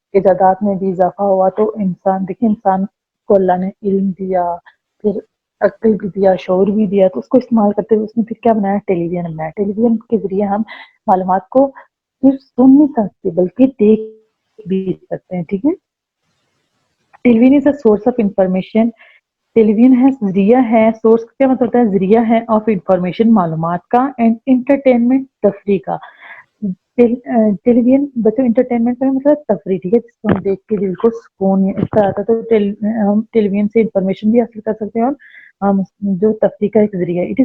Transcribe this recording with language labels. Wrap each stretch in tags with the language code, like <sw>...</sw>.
<ur>ایجادات میں بھی اضافہ ہوا. تو انسان دیکھیں، انسان کو اللہ نے علم دیا، پھر عقل بھی دیا، شعور بھی دیا، تو اس کو استعمال کرتے ہوئے اس نے پھر کیا بنایا؟ ٹیلی ویژن بنایا. ٹیلی ویژن کے ذریعے ہم معلومات کو صرف سن نہیں سکتے بلکہ دیکھ بھی سکتے ہیں. ٹھیک ہے.</ur> <en>Television is a source of information.</en> <ur>Tele vision ہے ذریعہ ہے. سورس کا کیا مطلب ہوتا ہے؟ ذریعہ ہے</ur> <en>of information,</en> <ur>معلومات کا، اینڈ انٹرٹینمنٹ، تفریح کا. ٹیلی ویژن بچوں انٹرٹینمنٹ کا مطلب تفریح. ٹھیک ہے. جس کو ہم دیکھ کے دل کو سکون اس طرح آتا ہے. تو ہم ٹیلی ویژن سے انفارمیشن بھی حاصل کر سکتے ہیں، اور ہم جو تفریح کا ایک ذریعہ ہے.</ur>